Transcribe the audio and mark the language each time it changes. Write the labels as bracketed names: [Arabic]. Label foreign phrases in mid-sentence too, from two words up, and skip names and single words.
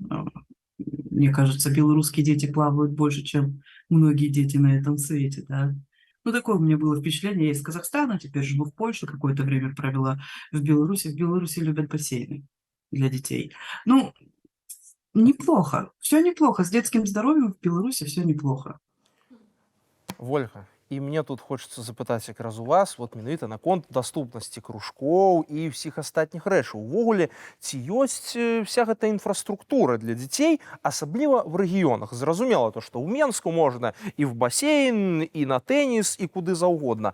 [Russian] Мне кажется, белорусские дети плавают больше, чем многие дети на этом свете, да. Такое у меня было впечатление. Я из Казахстана, теперь живу в Польше, какое-то время провела в Беларуси. В Беларуси любят бассейны для детей. Неплохо. Все неплохо. С детским здоровьем в Беларуси все неплохо. [Belarusian] Вольга, І мне тут хочется запытаць якраз у вас вот менавіта наконт даступнасці кружкоў і ўсіх астатніх рэчаў. Увогуле, ці ёсць вся гэта інфраструктура для дзяцей, асабліва в рэгіёнах? Зразумела то, што ў Менску можна і в басейн, і на тэніс, і куды заўгодна.